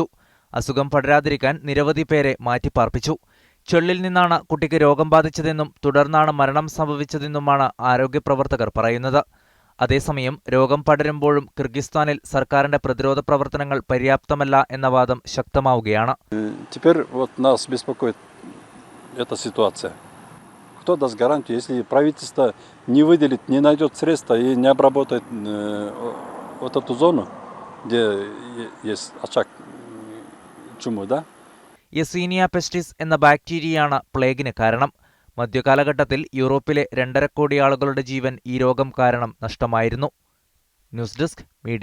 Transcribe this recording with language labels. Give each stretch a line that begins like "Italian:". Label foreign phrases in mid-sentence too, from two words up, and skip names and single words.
Malayalam: അസുഖം പടരാതിരിക്കാൻ നിരവധി പേരെ മാറ്റിപ്പാർപ്പിച്ചു. ചൊല്ലിൽ നിന്നാണ് കുട്ടിക്ക് രോഗം ബാധിച്ചതെന്നും തുടർന്നാണ് മരണം സംഭവിച്ചതെന്നുമാണ് ആരോഗ്യപ്രവർത്തകർ പറയുന്നത്. അതേസമയം രോഗം പടരുമ്പോഴും കിർഗിസ്ഥാനിൽ സർക്കാരിന്റെ പ്രതിരോധ പ്രവർത്തനങ്ങൾ പര്യാപ്തമല്ല എന്ന വാദം ശക്തമാവുകയാണ്.
Russian: Эта ситуация. Кто даст гарантию, если правительство не выделит, не найдет средства и не обработает вот эту зону, где есть очаг чумы, да?
Malayalam: യെസീനിയ പെസ്റ്റിസ് എന്ന ബാക്ടീരിയയാണ് പ്ലേഗിന് കാരണം. മധ്യകാലഘട്ടത്തിൽ യൂറോപ്പിലെ 2.5 കോടി ആളുകളുടെ ജീവൻ ഈ രോഗം കാരണം നഷ്ടമായിരുന്നു. ന്യൂസ് ഡെസ്ക് മീഡിയ.